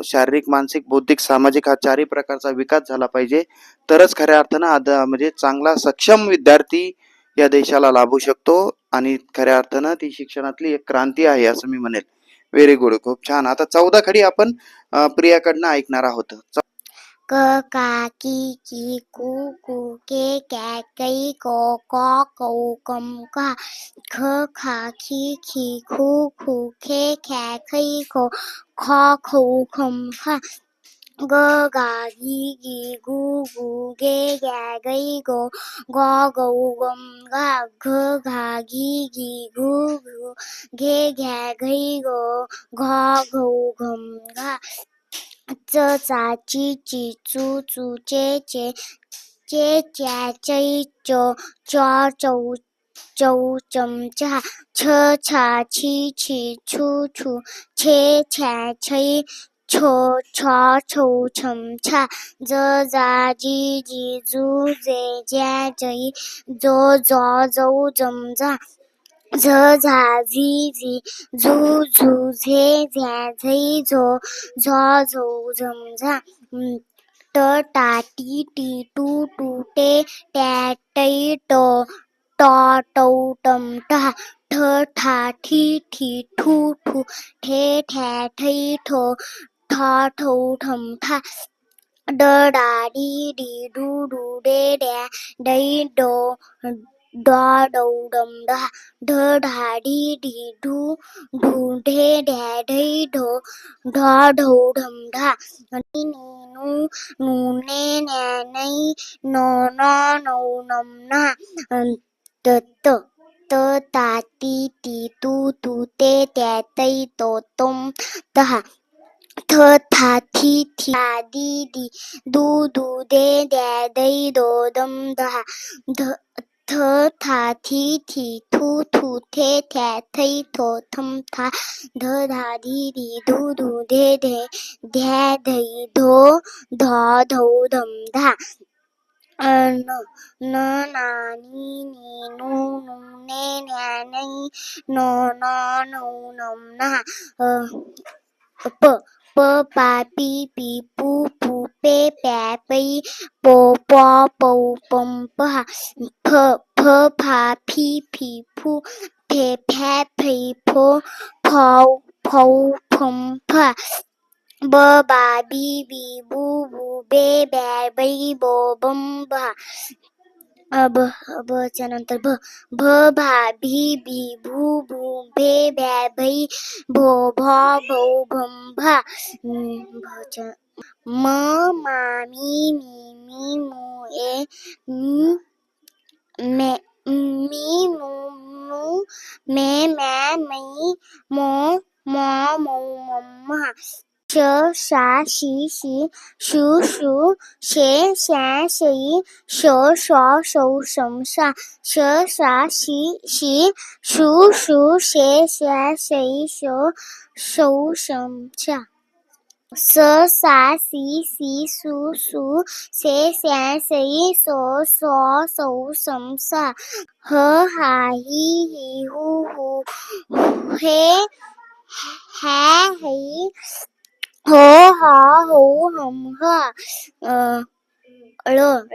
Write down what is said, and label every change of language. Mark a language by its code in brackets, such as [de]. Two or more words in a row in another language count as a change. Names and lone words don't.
[mr] शारीरिक, मानसिक, बौद्धिक, सामाजिक हा चारही प्रकारचा विकास झाला पाहिजे, तरच खऱ्या अर्थानं म्हणजे चांगला सक्षम विद्यार्थी या देशाला लाभू शकतो आणि खऱ्या अर्थानं ती शिक्षणातली एक क्रांती आहे असं मी म्हणेल. [en] very good. [mr] खूप छान. आता 14 खडी आपण प्रियाकडनं ऐकणार आहोत. क का की कू के कै को कौ कम का ख खा खी खू खे खै खो खौ खम खा ग गा गी गू गे गै गो गौ गम गा घ घा गी गू गे गै गो घौ घम घा च चा ची चू चे च्या चै चो चौ चमचा छ छा छी छू छे छ्या छै छो छौ छम छा ज जा जी जू जे ज्या जै जो जौ जम जा झ झा झी झू झे झ्या झै झो झौ झम झा ट टा टी टू टे टॅ टै टो टौ टम टा ठ ठाठी ठू ठे ठॅ ठै ठो ठौ ठम ठा ड डा डी डू डे डॅ दै डो डौ डम डा ढ ढा डी डू ढे ढॅ ढै ढो ढौ ढम ढा नी नू ने न्या नै नो नौ नम ना त ता ती तू ते त्या तै तो तुम तहा थ था थी था दी दू दे द्या दै दो दम दहा थ था थी थू थे थ्या थै थो थम था ध धा धी दू धे ध्या धै धो धौ धम धा न ना नी नू ने न्या नै नो नौ नम ना प पा पी पू पे प्या पै पो पौ पम पहा फ फा फी फू फे फॅ फै फो फौ फम फा ब बा बी बू बे ब्या बै बो बम बा ब च्या नंतर भ भा भी भू भे भ्या भै भो भौ भम भा म मा मी मू ए मे मी मू मे म्या मै मो मौ मम श शा शी शू शे शॅ शै शो शौ शम शा श शा शी शू शे शॅ शै शौ शम शा स सा सी सू से स्या सै सो सौ सम सा ह हा ही हू हे हॅ है हो हा हो हम हा ळ